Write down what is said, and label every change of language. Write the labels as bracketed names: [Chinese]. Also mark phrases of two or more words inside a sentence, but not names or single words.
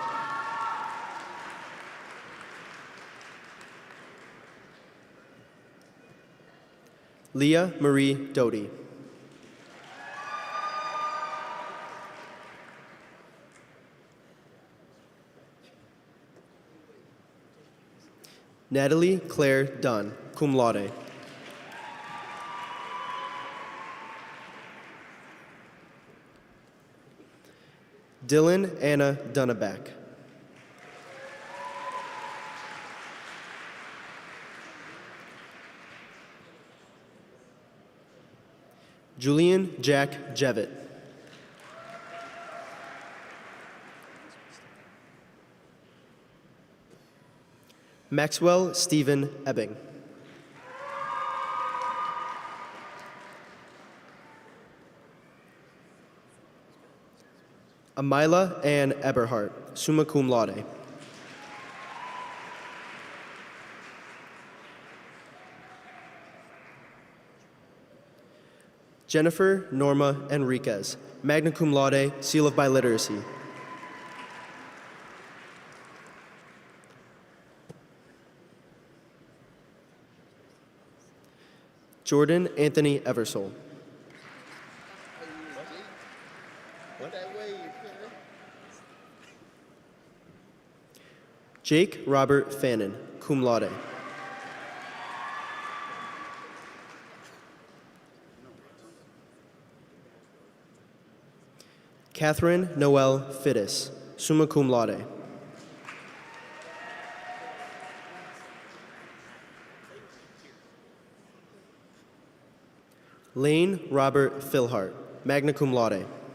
[English] Leah Marie Doty. Natalie Claire Dunn, [Latin] cum laude. [English] Dylan Anna Dunneback. Julian Jack Jevitt. Maxwell Stephen Ebbing. Amila Ann Eberhardt, [Latin] summa cum laude. [English] Jennifer Norma Enriquez, [Latin] magna cum laude, [English] seal of biliteracy. Jordan Anthony Eversole. Jake Robert Fannin, [Latin] cum laude. [English] Catherine Noel Fittis, [Latin] summa cum laude. [English] Lane Robert Philhart, [Latin] magna cum laude.